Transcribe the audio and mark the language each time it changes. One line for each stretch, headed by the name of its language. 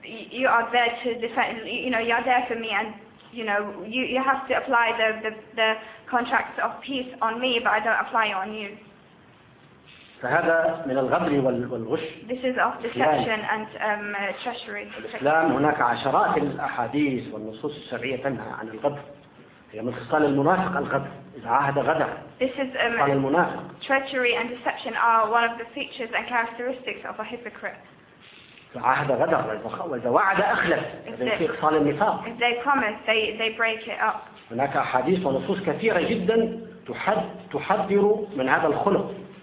English: you are there to defend, you know, you're there for me, and you know, you have to apply the contract of peace on me, but I don't apply it on you.
Arabic: فهذا من الغدر والغش.
English: This is of deception and treachery.
Arabic: الإسلام هناك عشرات الأحاديث والنصوص الشرعية تنهى عن الغدر. هي من خصال المنافق الغدر. إذا عاهد غدر.
English: This is treachery and deception are one of the features and characteristics of a hypocrite.
Arabic: عاهد غدر وإذا وعد أخلف. في خصال النفاق.
English: If they promise, they break it up.
Arabic: هناك أحاديث ونصوص كثيرة جدا تحذر من هذا الخلق.